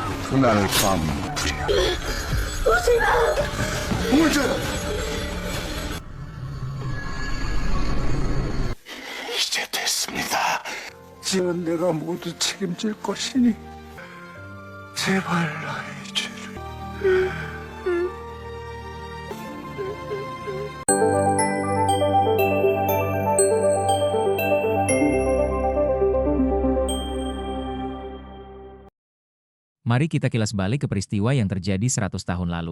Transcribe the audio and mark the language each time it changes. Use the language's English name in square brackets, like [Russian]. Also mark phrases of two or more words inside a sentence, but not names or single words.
[Korean] 그날 밤 오지마! 이제 됐습니다. 지은 내가 모두 책임질 것이니 제발 나의 죄를. [Indonesian] Mari kita kilas balik ke peristiwa yang terjadi 100 tahun lalu.